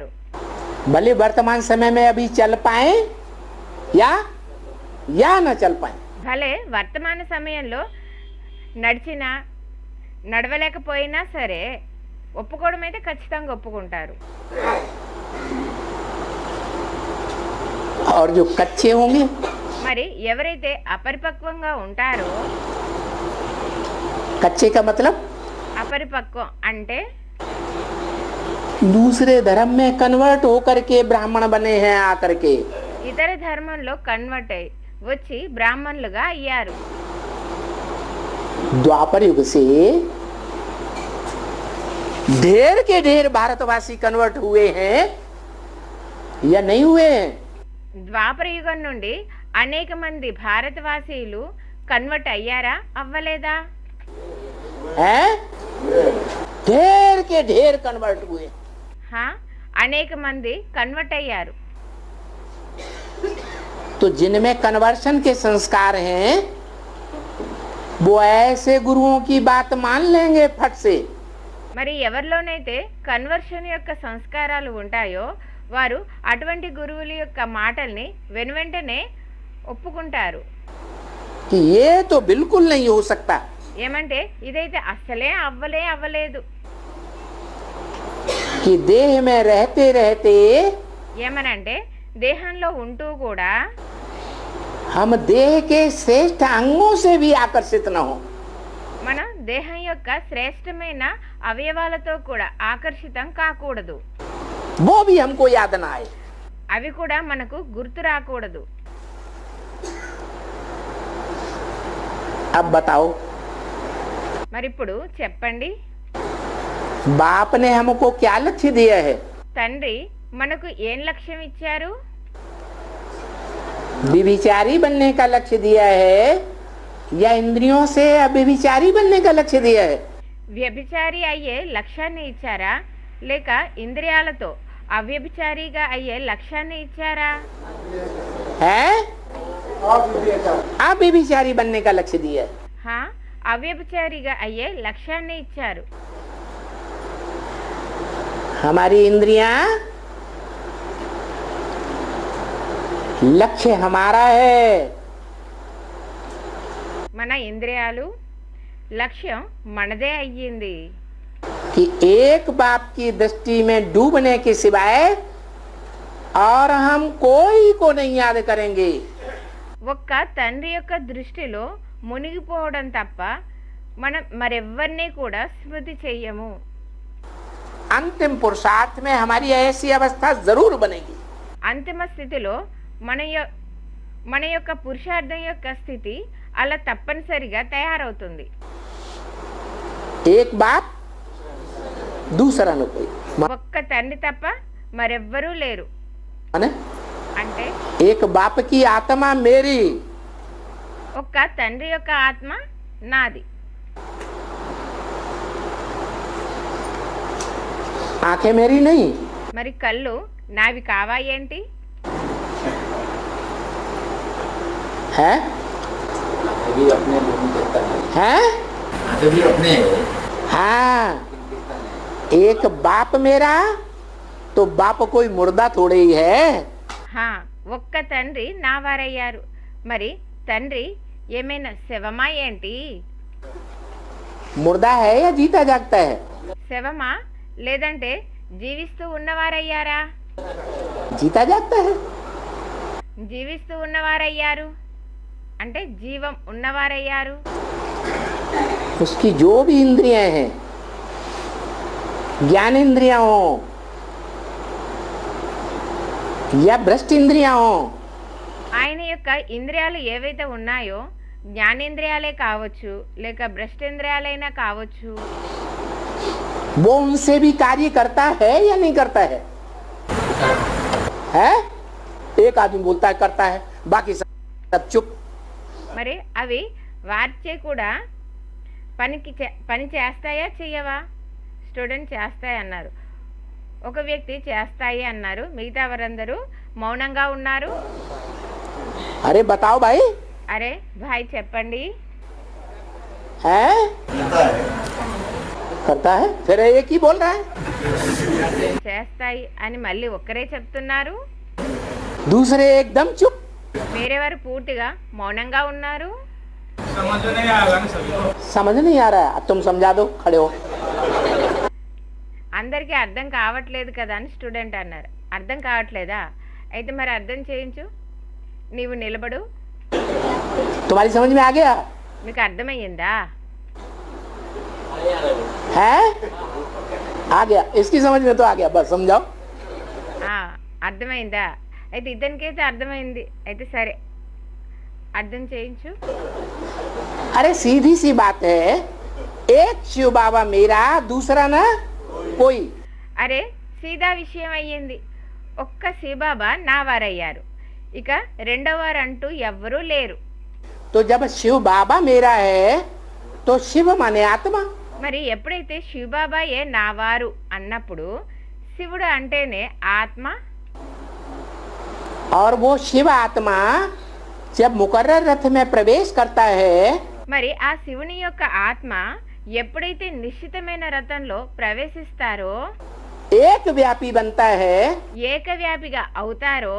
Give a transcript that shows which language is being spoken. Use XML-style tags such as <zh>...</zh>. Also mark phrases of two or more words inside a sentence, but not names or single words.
<hi>भले वर्तमान समय में अभी चल पाए या न चल पाए,</hi> <te>భలే వర్తమాన సమయంలో నడిచినా నడవలేకపోయినా సరే ఒప్పుకోవడం అయితే ఖచ్చితంగా ఒప్పుకుంటారు.</te> <hi>और जो कच्चे होंगे</hi> <te>మరి ఎవరైతే అపరిపక్వంగా ఉంటారో,</te> <hi>कच्चे का मतलब</hi> <te>అపరిపక్వం అంటే</te> <hi>दूसरे धर्म में कन्वर्ट होकर के ब्राह्मण बने हैं आकर के,</hi> <te>ఇతర ధర్మంలో కన్వర్ట్ అయ్యి వచ్చి బ్రాహ్మణులుగా అయ్యారు.</te> <hi>द्वापर युग से ढेर के ढेर भारतवासी कन्वर्ट हुए हैं या नहीं हुए हैं?</hi> <te>ద్వాపర యుగం నుండి అనేక మంది భారతవాసీలు కన్వర్ట్ అయ్యారా అవ్వలేదా?</te> <hi>हैं? ढेर के ढेर कन्वर्ट हुए।</hi> <te>హా, అనేక మంది కన్వర్ట్ అయ్యారు.</te> <hi>तो जिनमें कन्वर्शन के संस्कार हैं वो ऐसे गुरुओं की बात मान लेंगे फट से।</hi> <te>మరి ఎవరిలోనైతే కన్వర్షన్ యొక్క సంస్కారాలు ఉంటాయో వారు అటువంటి గురువుల యొక్క మాటల్ని వెనువెంటనే ఒప్పుకుంటారు.</te> <hi>कि ये तो बिल्कुल नहीं हो सकता,</hi> <te>ఏమంటే ఇదైతే అస్సలే అవ్వలేదు.</te> <hi>कि देह में रहते रहते</hi> <te>ఏమనంటే దేహంలో ఉంటూ కూడా</te> <hi>हम देह के श्रेष्ठ अंगों से भी आकर्षित न हो।</hi> <te>మన దేహం యొక్క శ్రేష్టమైన అవయవాలతో కూడా ఆకర్షితం కాకూడదు.</te> <hi>वो भी हमको याद न आए।</hi> <te>అవి కూడా మనకు గుర్తు రాకూడదు.</te> <hi>अब बताओ,</hi> <te>మరి ఇప్పుడు చెప్పండి,</te> <hi>बाप ने हमको क्या लक्ष्य दिया है?</hi> <te>తండ్రి మనకు ఏం లక్ష్యం ఇచ్చారు?</te> <hi>व्यभिचारी बनने का लक्ष्य दिया है या इंद्रियों से अव्यभिचारी बनने का लक्ष्य दिया है?</hi> <te>వ్యభిచారి అయ్యే లక్ష్యాన్ని ఇచ్చారా లేక ఇంద్రియాలతో అవ్యభిచారిగా అయ్యే లక్ష్యాన్ని ఇచ్చారా?</te> <hi>है अव्यभिचारी बनने का लक्ष्य दिया है।</hi> <te>హా, అవ్యభిచారిగా అయ్యే లక్ష్యాన్ని ఇచ్చారు.</te> <hi>हमारी इंद्रियां लक्ष्य हमारा है,</hi> <te>మన ఇంద్రియాలు లక్ష్యం మనదే అయ్యింది.</te> <hi>कि एक बाप की दृष्टि में डूबने के सिवाय और हम कोई को नहीं याद करेंगे।</hi> <te>ఒక్క తండ్రి యొక్క దృష్టిలో మునిగిపోవడం తప్ప మనం మరెవ్వరినీ కూడా స్మృతి చెయ్యము.</te> <hi>अंतिम पुरुषार्थ में हमारी ऐसी अवस्था जरूर बनेगी।</hi> <te>అంతిమ స్థితిలో మన యొక్క పురుషార్థం యొక్క స్థితి అలా తప్పనిసరిగా తయారవుతుంది.</te> <hi>एक बाप दूसरा न कोई।</hi> <te>ఒక్క తండ్రి తప్ప మరెవ్వరూ లేరు.</te> <hi>माने</hi> <te>అంటే</te> <hi>एक बाप की आत्मा मेरी,</hi> <te>ఒక్క తండ్రి యొక్క ఆత్మ నాది.</te> <hi>आंखें मेरी नहीं।</hi> <te>మరి కళ్ళు నావి కావా ఏంటి?</te> <hi>है है हाँ, एक बाप मेरा तो बाप कोई मुर्दा थोड़े ही है।</hi> <te>హా, ఒక్క తండ్రి నా వారయ్యారు. మరి తండ్రి ఏమైనా శవమా ఏంటి?</te> <hi>मुर्दा है या जीता जागता है?</hi> <te>శవమా లేదంటే జీవిస్తూ ఉన్నవారయ్యారా?</te> <hi>जीता जागता है।</hi> <te>జీవిస్తూ ఉన్నవారయ్యారు అంటే జీవం ఉన్నవారయ్యారు.</te> <hi>उसकी जो भी इंद्रियां हैं, ज्ञान इंद्रियां हो या भ्रष्ट इंद्रियां हो,</hi> <te>ఆయన యొక్క ఇంద్రియాలు ఏవైతే ఉన్నాయో జ్ఞానేంద్రియాలే కావచ్చు లేక భ్రష్టేంద్రియాలైనా కావచ్చు,</te> <hi>वो उनसे भी कार्य करता है या नहीं करता है? है? एक आदमी बोलता है करता है, बाकी सब चुप।</hi> <te>మరి అవి వారిచే కూడా పని చేస్తాయా చెయ్యవా? స్టూడెంట్ చేస్తాయి అన్నారు, ఒక వ్యక్తి చేస్తాయి అన్నారు, మిగతా వారందరూ మౌనంగా ఉన్నారు.</te> <hi>अरे बताओ भाई।</hi> <te>అరే భాయ్ చెప్పండి.</te> <hi>है? करता है। करता है, फिर एक ही बोल रहा है,</hi> <te>చేస్తాయి అని మళ్ళీ ఒక్కరే చెప్తున్నారు.</te> <hi>दूसरे एकदम चुप।</hi> <te>వేరే వారు పూర్తిగా మౌనంగా ఉన్నారు.</te> <hi>समझ नहीं आएगा ना सभी को। समझ नहीं आ रहा है, अब तुम समझा दो, खड़े हो।</hi> <te>అందరికీ అర్థం కావట్లేదు కదా అని స్టూడెంట్ అన్నారు. అర్థం కావట్లేదా? అయితే మరి అర్థం చేయించు. నీవు నిలబడు.</te> <hi>तुम्हारी समझ में आ गया?</hi> <te>మీకు అర్థమయ్యిందా?</te> <hi>है? आ गया, इसकी समझ में तो आ गया, बस समझाओ।</hi> <te>అర్థమైందా? అయితే ఇతనికైతే అర్థమైంది. అయితే సరే అర్థం చేయించు.</te> <hi>अरे सीधी सी बात है, एक शिव बाबा मेरा, दूसरा ना कोई।</hi> <te>అరే సీదా విషయం అయ్యింది. ఒక్క శివబాబా నా వారయ్యారు, ఇక రెండో వారు అంటూ ఎవ్వరూ లేరు.</te> <hi>तो जब शिव बाबा मेरा है तो शिव माने आत्मा।</hi> <te>మరి ఎప్పుడైతే శివబాబాయే నా వారు అన్నప్పుడు శివుడు అంటేనే ఆత్మ.</te> <hi>और वो शिव आत्मा जब मुकर्रर रथ में प्रवेश करता है</hi> <te>మరి ఆ శివుని యొక్క ఆత్మ ఎప్పుడైతే నిశ్చితమైన రథంలో ప్రవేశిస్తారో,</te> <hi>एक व्यापी बनता है।</hi> <te>ఏకవ్యాపిగా అవుతారో,</te>